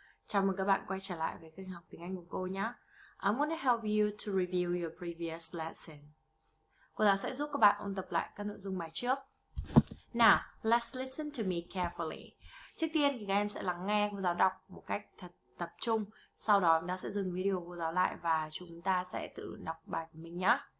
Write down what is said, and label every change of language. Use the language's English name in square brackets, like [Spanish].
[Vietnamese] Chào mừng các bạn quay trở lại với kênh học tiếng Anh của cô nhé. [English] I'm going to help you to review your previous lessons. [Vietnamese] Cô giáo sẽ giúp các bạn ôn tập lại các nội dung bài trước. [English] Now, let's listen to me carefully. [Vietnamese] Trước tiên thì các em sẽ lắng nghe cô giáo đọc một cách thật tập trung. Sau đó chúng ta sẽ dừng video của cô giáo lại và chúng ta sẽ tự đọc bài của mình nhé.